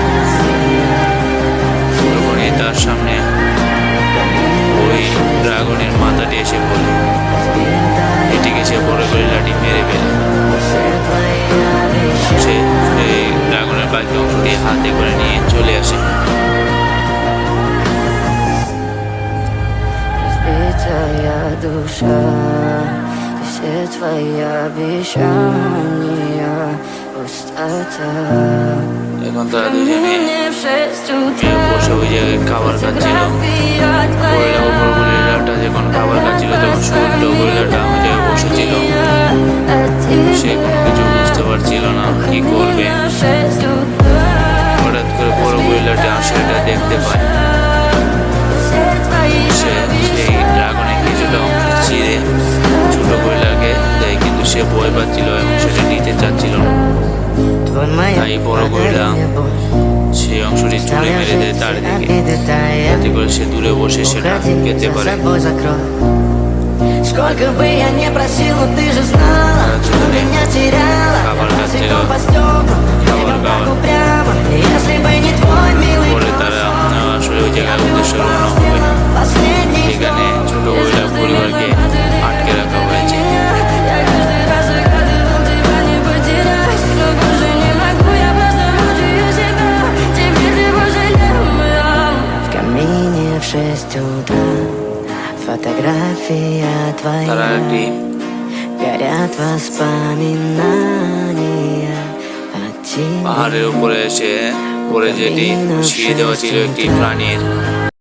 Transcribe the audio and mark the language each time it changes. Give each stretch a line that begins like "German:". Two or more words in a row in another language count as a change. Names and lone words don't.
Bangla: তখনই তার সামনে ওই ড্রাগনের মাথাটি এসে পড়ে, এটিকে সে বড় গরিলাটি মেরে ফেলে। সে এই ড্রাগনের বাকি অংশটি হাতে করে নিয়ে চলে আসে।
Russian: Разбитая душа, и все твои обещания пустота.
Bangla: এখন তারা দুজনে বসে ওই জায়গায় খাবার খাচ্ছিল। গরিলাটা যখন খাবার খাচ্ছিল তখন ছোট্ট গরিলাটা ওই জায়গায় বসেছিল। সে কোনো কিছু বুঝতে পারছিল না কি করবে। হঠাৎ করে বড় গরিলাটা সেটা দেখতে পায়। সে সেই ড্রাগনে কিছুটা অংশ চিরে ছোট গরিলাকে দেয়, কিন্তু সে ভয় পাচ্ছিল এবং সেটা নিতে চাচ্ছিল না। তাই বড় গরিলা সেই অংশটি ছুঁড়ে মেরে দেয় তার দিকে, যাতে করে সে দূরে বসে সেটা খেতে পারে।
Russian: Сколько бы я не просил, но ты же знала, что меня теряла.
Bangla: খাবার খাচ্ছিল,
Russian: По стеклам,
Bangla: খাবার খাওয়ার
Russian: прямо. Если бы не твой милый
Bangla: পরে তারা আসলে ওই জায়গায় উদ্দেশ্যে রওনা হবে, যেখানে ছোট গরিলা পরিবারকে আটকে রাখা হয়েছে।
Russian: я каждый раз загадывал тебя не потерять, но больше не могу, я просто мучаю себя. Теперь ты пожалел меня. В камине в 6 утра фотография
Bangla: তারা
Russian: твоя,
Bangla: একটি
Russian: горят воспоминания о тебе.
Bangla: পাহাড়ের উপরে এসে পরে যেটি সিঁড়ি দেওয়া ছিল একটি প্রাণীর